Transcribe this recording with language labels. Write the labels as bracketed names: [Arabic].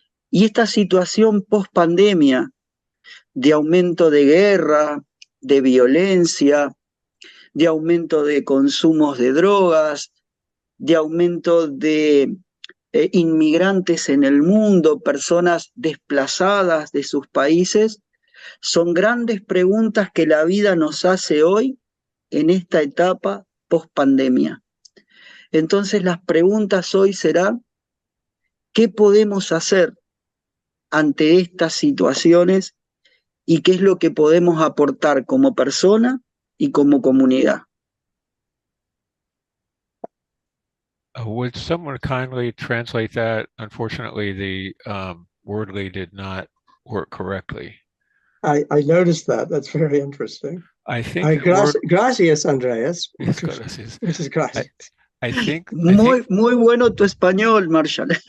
[Spanish] Y esta situación post pandemia de aumento de guerra, de violencia, de aumento de consumos de drogas, de aumento de inmigrantes en el mundo, personas desplazadas de sus países, son grandes preguntas que la vida nos hace hoy en esta etapa post pandemia. Entonces las preguntas hoy serán, ¿qué podemos hacer ante estas situaciones y qué es lo que podemos aportar como persona y como comunidad? [English] Would someone kindly translate that? Unfortunately, the wordly did not work correctly. I noticed that. That's very interesting. I think the word, [Spanish] gracias, Andreas. gracias. Muchas gracias. [English] I think [Spanish] muy bueno tu español, Marshall.